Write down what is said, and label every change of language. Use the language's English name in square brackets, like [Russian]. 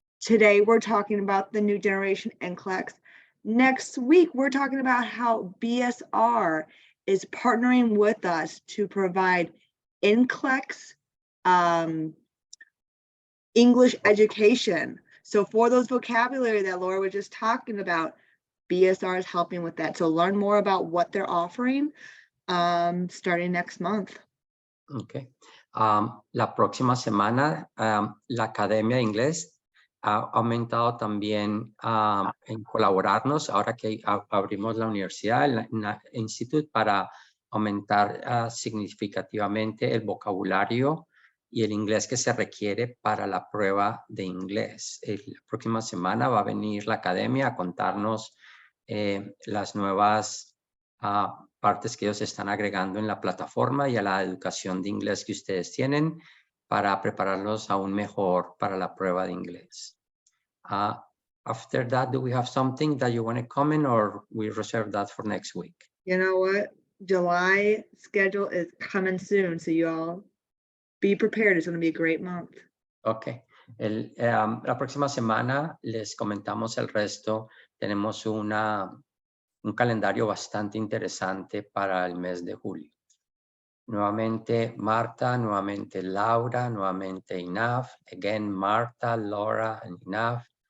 [English] Today, we're talking about the new generation NCLEX. Next week, we're talking about how BSR is partnering with us to provide NCLEX English education. So for those vocabulary that Laura was just talking about, BSR is helping with that. So learn more about what they're offering starting next month. Okay. [Spanish] La próxima semana, la Academia de Inglés ha aumentado también en colaborarnos ahora que abrimos la universidad, el Nash Institute, para aumentar significativamente el vocabulario y el inglés que se requiere para la prueba de inglés. La próxima semana va a venir la academia a contarnos las nuevas partes que ellos están agregando en la plataforma y a la educación de inglés que ustedes tienen para prepararlos aún mejor para la prueba de inglés. [English] After that, do we have something that you want to comment, or we reserve that for next week? You know what? July schedule is coming soon, so you all be prepared. It's going to be a great month. Okay. [Spanish] La próxima semana les comentamos el resto. Tenemos un calendario bastante interesante para el mes de julio. Nuevamente Marta, nuevamente Laura, nuevamente Inaf. [English] Again, Marta, Laura, and Inaf.